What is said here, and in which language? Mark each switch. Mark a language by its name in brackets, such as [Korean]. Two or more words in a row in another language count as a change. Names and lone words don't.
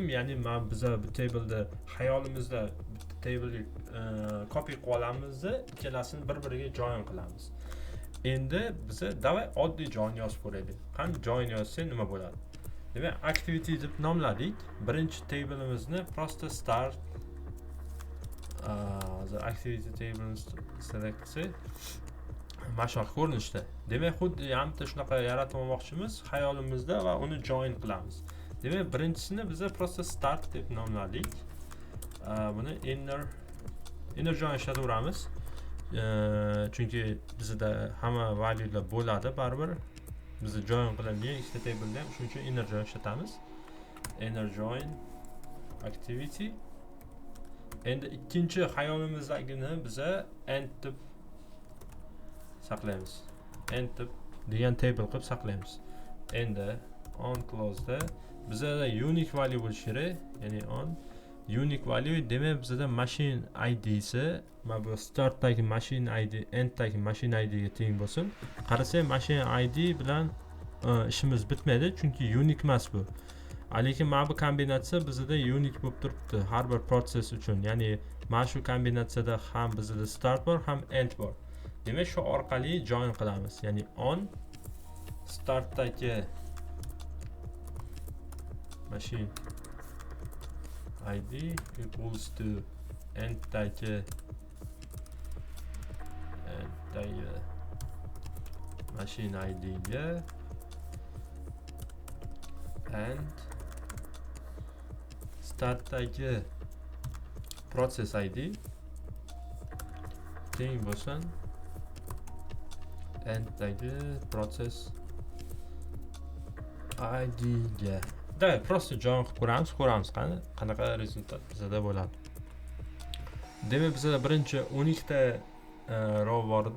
[Uzbek] Ya'ni men biz bu tableda hayolimizda bitta table'ga copy qilib olamiz, ikkalasini bir-biriga join qilamiz. Endi biz davay oddiy join yozib ko'raylik. Qani join yozsak nima bo'ladi? Demak, activity deb nomladik. Birinchi table'imizni prosta [English] start the activity table select [Uzbek] qilsak, mana shunaqa ko'rinishda. Demak, xuddi hamda shunaqa yaratib olmoqchimiz hayolimizda va uni join qilamiz. Demak, birinchisini biz prosta start deb nomladik. Buni [English] inner join [Uzbek] ishlataveramiz. Chunki bizda hamma valuelar bo'ladi baribir. Biz join qiladigan ikkita tableda ham shuning uchun [English] inner join [Uzbek] ishlatamiz. [English] Inner join activity. [Uzbek] Endi ikkinchi hayolimizdagini biz end deb saqlaymiz. End degan table qilib saqlaymiz. Endi [English] on close [Uzbek] da bizda [English] unique value [Uzbek] bo'lishi kerak, ya'ni [English] on unique value. [Uzbek] Demak, bizda [English] machine ID [Uzbek] si mana bu startdagi [English] machine ID, [Uzbek] enddagi [English] machine ID [Uzbek] ga teng bo'lsin. Qarasak, [English] machine ID [Uzbek] bilan ishimiz bitmaydi, chunki unique emas bu. Lekin mana bu kombinatsiya bizda unique bo'lib turibdi har bir proses uchun. Ya'ni mana shu kombinatsiyada ham bizda start bor, ham end bor. Demak, shu orqali join qilamiz. Ya'ni on startdagi [English] machine ID equals to [Uzbek] enddagi [English] machine ID [Uzbek] ga and startdagi [English] process ID [Uzbek] teng bo'lsin enddagi [English] process ID [Uzbek] ga. Davay, просто join qilib ko'ramiz qanaqa rezultat bizada bo'ladi. Demak, bizada birinchi 12 ta row bor edi.